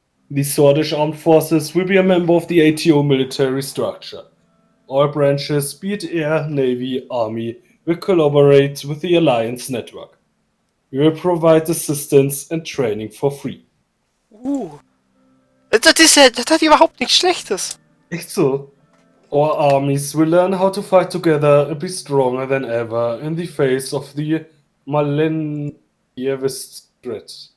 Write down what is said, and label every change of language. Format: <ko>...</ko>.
<en>The Swordish Armed Forces will be a member of the ATO military structure. All branches, be it air, navy, army, will collaborate with the alliance network. We will provide assistance and training for free.</en> <de>Das hat überhaupt nichts Schlechtes. Echt so?</de> <en>Our armies will learn how to fight together and be stronger than ever in the face of the Millennialist threat.</en>